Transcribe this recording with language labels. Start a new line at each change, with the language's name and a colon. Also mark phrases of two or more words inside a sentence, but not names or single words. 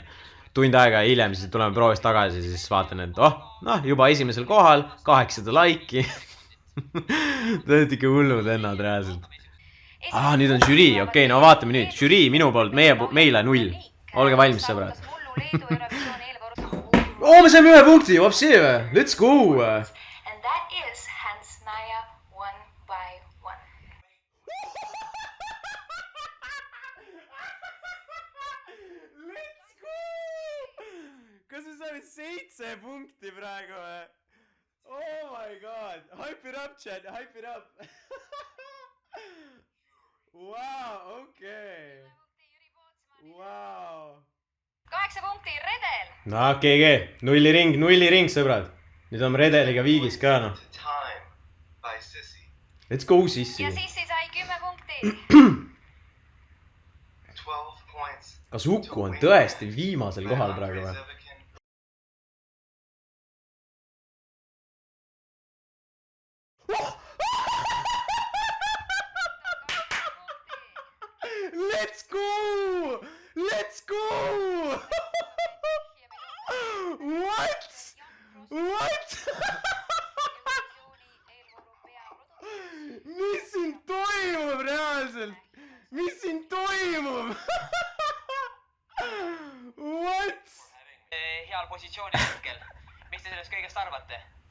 Estonian: Tund aega hiljem, siis tuleme proovist tagasi, siis vaatan, et juba esimesel kohal, 800 laiki. Te olete ikka hullud ennad reaalselt. Nüüd on žürii, okei, no vaatame nüüd. Žürii minu poolt, meile 0. Olge valmis, sõbrad. Me saime 1 punkti, vapsi või?
English: Let's go! And that is Hansnaya 1 by 1. Let's go!
Estonian: Kas me saame 7 punkti praegu või?
English: Oh my god! Hype it up, chat! Hype it up!
Estonian: Wow, okei. Wow. 8 punkti, Redel! No GG, nulli ring, sõbrad. Nüüd on Redeliga viigis ka, noh.
English: Let's go,
Estonian: Sissi. Ja Sissi sai 10 punkti. Kas Uku on tõesti viimasel kohal praegu või?
English: Let's go! Let's go! What? What?
Estonian: Mis siin toimub reaalselt? Mis siin toimub? What? Heal positsioonil hetkel. Mis te sellest kõigest arvate?